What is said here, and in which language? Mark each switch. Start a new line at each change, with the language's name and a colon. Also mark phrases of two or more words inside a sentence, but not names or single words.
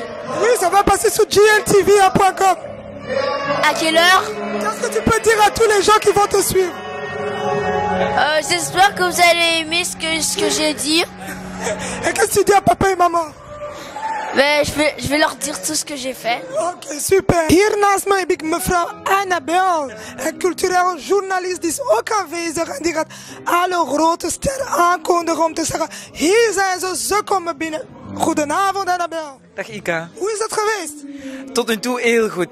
French: Oui, ça va passer sur gltv.com. À quelle heure? Qu'est-ce que tu peux dire à tous les gens qui vont te suivre? J'espère que vous allez aimer ce que j'ai dit. Et qu'est-ce que tu dis à papa et maman? Ben, je vais leur dire tout ce que j'ai fait. Ok, super.
Dutch: Hier naast me heb ik mevrouw Annabel, een cultureel journalist die is ook aanwezig en die gaat alle grote sterren aankondigen om te zeggen, hier zijn ze komen binnen. Goedenavond Annabel. Dag Ika. Hoe is het geweest? Tot nu toe heel goed.